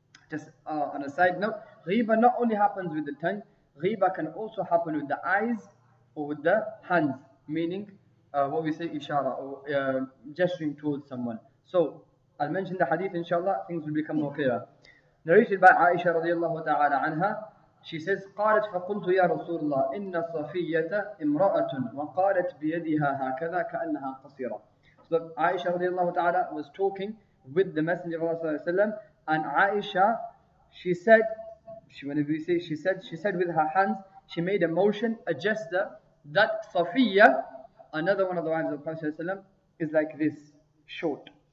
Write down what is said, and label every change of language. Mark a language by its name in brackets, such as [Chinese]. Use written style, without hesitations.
[English] Just on a side note, ghiba not only happens with the tongue, ghiba can also happen with the eyes or with the hands, meaning what we say ishara, or gesturing towards someone. So I'll mention the hadith, inshallah, things will become more clear. Narrated by Aisha radiallahu ta'ala anha, she says, [Arabic] قالت فقلت يا رسول الله إن صفية امرأة وقالت بيدها هكذا كأنها قصيرة. [English] So Aisha radiallahu ta'ala was talking with the Messenger of Allah sallallahu alayhi wa sallam, and Aisha, she said with her hands, she made a motion, a gesture, that Safiya, another one of the wives of the Prophet ﷺ, is like this, short.